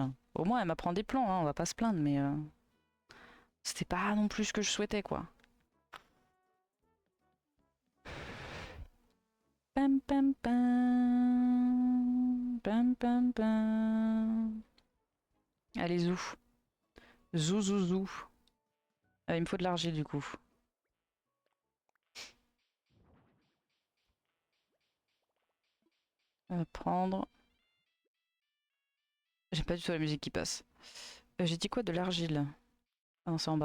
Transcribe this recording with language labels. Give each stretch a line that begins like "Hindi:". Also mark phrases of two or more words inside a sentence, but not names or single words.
French: Au moins, elle m'apprend des plans, hein, on va pas se plaindre, mais c'était pas non plus ce que je souhaitais, quoi. Pam pam pam. Pam pam pam. Allez, zou. Zou zou zou. Il me faut de l'argile du coup. Prendre. J'ai pas du tout la musique qui passe. J'ai dit quoi de l'argile? Ah non, c'est en bas.